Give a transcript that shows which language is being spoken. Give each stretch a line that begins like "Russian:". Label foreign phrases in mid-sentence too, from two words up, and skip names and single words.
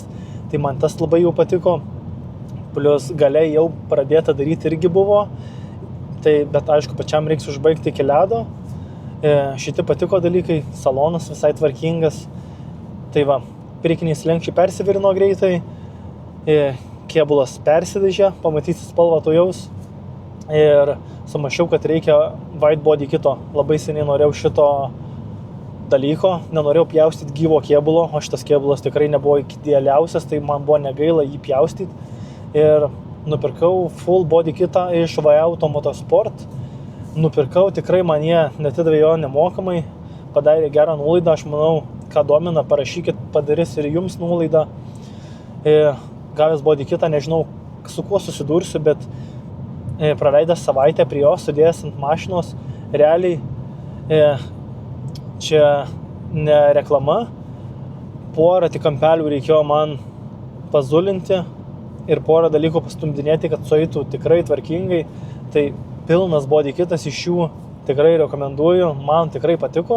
Lithuanian: Tai man tas labai jau patiko, plus galiai jau pradėta daryti irgi buvo, bet aišku, pačiam reiks užbaigti iki ledo. Šiti patiko dalykai, salonas visai tvarkingas, tai va, priekiniai slenksčiai persivirino greitai, kėbulas persidažė, pamatysi spalvą tuojaus ir sumašiau, kad reikia
English: white body kito,
Lithuanian: labai seniai norėjau šito dalyko, nenorėjau pjaustyti gyvo kėbulo, o šitas kėbulas tikrai nebuvo idealiausias, tai man buvo negaila jį pjaustyti ir nupirkau
English: full body kitą
Lithuanian: iš V-Auto Motorsport. Nupirkau, tikrai man jie netidavė jo nemokamai, padarė gerą nuolaidą, aš manau, ką domina, parašykit, padarys ir jums nuolaidą. gavęs
English: body kitą,
Lithuanian: nežinau su kuo susidursiu, bet praleidęs savaitę prie jo, sudėjęs ant mašinos, realiai čia ne reklama, porą tik kampelių reikėjo man pazulinti ir porą dalykų pastumdinėti, kad sueitų tikrai tvarkingai, tai pilnas
English: body kitas
Lithuanian: iš jų tikrai rekomenduoju, man tikrai patiko.